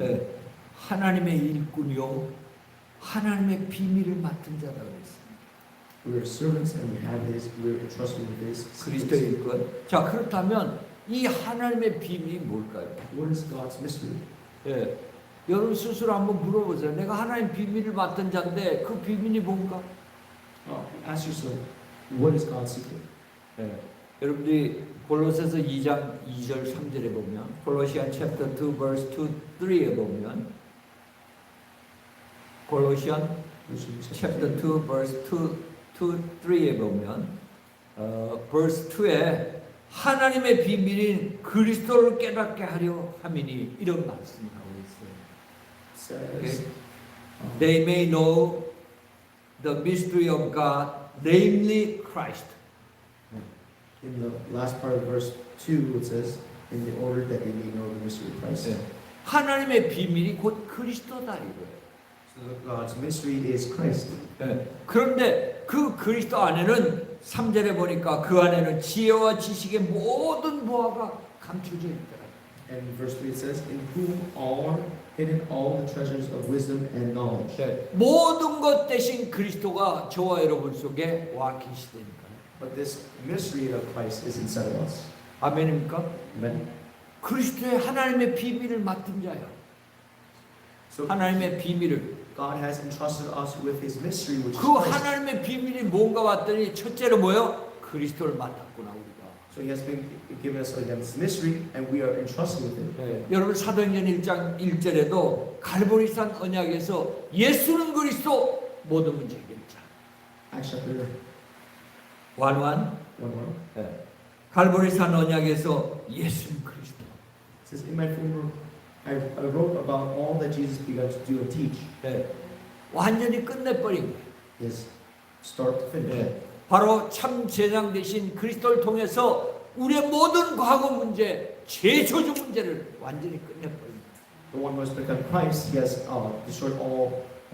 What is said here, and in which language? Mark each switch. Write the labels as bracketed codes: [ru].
[ko] 네, 하나님의 일꾼이요 하나님의 비밀을 맡은 자라 그랬습니다. [en] We are servants and we are entrusted with His [ko] 그리스도의 [en] secrets. [ko] 일꾼. 자 그렇다면 이 하나님의 비밀이 뭘까요? [en] What is God's mystery? [ko] 예, 여러분 스스로 한번 물어보세요. 내가 하나님 비밀을 맡은 자인데 그 비밀이 뭔가? [en] Ask yourself, what is God's secret? [ko] 예, 여러분들이 골로새서 2장 2절 3절에 보면 콜로시안 [en] chapter 2 verse 2, 3 [ko] 에 보면 콜로시안 chapter 2 [en] verse 2, [ko] 3에 보면 verse 2에 하나님의 비밀인 그리스도를 깨닫게 하려 함이니 이런 말씀이 나오고 있어요. [en] Says, They may know the mystery of God, namely Christ. in the last part of verse 2 it says, in the order that they may know the mystery of Christ. [ko] 네. 하나님의 비밀이 곧 그리스도다 이거예요. [en] So God's mystery is Christ. [ko] 네. 그런데 그 그리스도 안에는 3절에 보니까 그 안에는 지혜와 지식의 모든 보화가 감춰져 있더라. [en] And in verse 3 it says, "In whom are hidden all the treasures of wisdom and knowledge." [ko] 네. 모든 것 대신 그리스도가 저와 여러분 속에 와 계시다니까요. [en] But this mystery of Christ is inside of us. [ko] 아멘입니까? [en] Amen. [ko] 그리스도의 하나님의 비밀을 맡은 자야. [en] So [ko] 하나님의 비밀을. [en] God has entrusted us with His mystery, which is [ko] 그 [en] Christ. [ko] 하나님의 비밀이 뭔가 봤더니 첫째로 뭐요? 그리스도를 맡았구나 우리가. [en] So He has been given us His mystery, and we are entrusted with it. [ko] 네. 여러분 사도행전 1장 1절에도 갈보리산 언약에서 예수는 그리스도 모든 문제 해결자. [en] Acts chapter 완완. 1. [ko] 네. 갈보리산 언약에서 예수는 그리스도. [en] It says, "In my former, I wrote about all that Jesus began to do and teach." [ko] 네. 완전히 끝내버린 거예요. [en] Yes, start to finish. [ko] 네. 바로 참 제장 되신 그리스도를 통해서 우리의 모든 과거 문제, 죄조주 문제를 완전히 끝내버린 거예요. [en] The one who has become Christ, He has destroyed all.